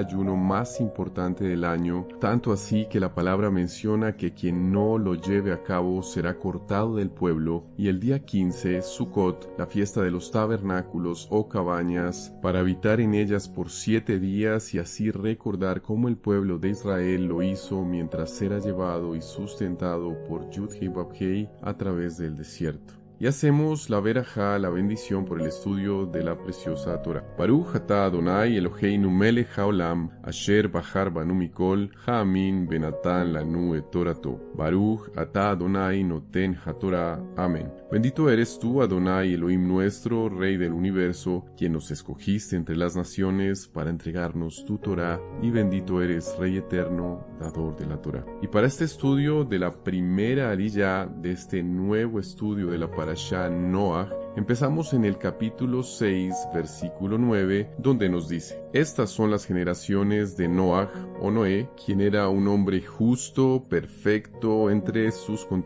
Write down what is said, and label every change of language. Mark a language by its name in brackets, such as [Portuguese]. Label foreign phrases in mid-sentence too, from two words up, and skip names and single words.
[Spanish] ayuno más importante del año, tanto así que la palabra menciona que quien no lo lleve a cabo será cortado del pueblo, y el día 15, Sukkot, la fiesta de los tabernáculos o cabañas, para habitar en ellas por 7 días y así recordar cómo el pueblo de Israel lo hizo mientras era llevado y sustentado por Yud-Hei Vav-Hei a través del desierto. Y hacemos la verajá, la bendición por el estudio de la preciosa Torah. [Hebrew] ברוך אתה אדוני אלוהינו מלך העולם, אשר בחר בנו מכל, העמים ונתן לנו את תורתו. ברוך אתה אדוני נותן התורה. [Spanish] Amén. Bendito eres tú, Adonai, Elohim nuestro, Rey del universo, quien nos escogiste entre las naciones para entregarnos tu Torah, y bendito eres, Rey eterno, dador de la Torah. Y para este estudio de la primera aliyá de este nuevo estudio de la parashá Noaj, empezamos en el capítulo 6, versículo 9, donde nos dice: estas son las generaciones de Noaj o Noé, quien era un hombre justo, perfecto entre sus contemporáneos.